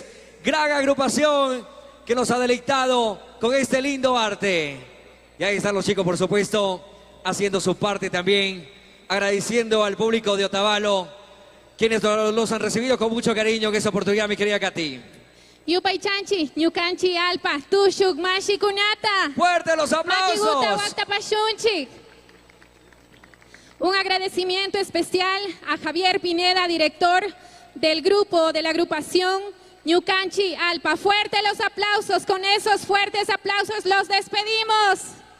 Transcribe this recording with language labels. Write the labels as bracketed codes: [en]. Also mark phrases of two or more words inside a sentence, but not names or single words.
[es] Gran agrupación que nos ha deleitado con este lindo arte. Y ahí están los chicos, por supuesto, haciendo su parte también. Agradeciendo al público de Otavalo, quienes los han recibido con mucho cariño en esta oportunidad, mi querida Katy. [qu] Yupay chanchi, ñukanchi alpa, tushuk mashi kunata. [es] ¡Fuerte los aplausos! Un agradecimiento especial a Javier Pineda, director del grupo de la agrupación Ñukanchi Alpa. Fuerte los aplausos, con esos fuertes aplausos los despedimos.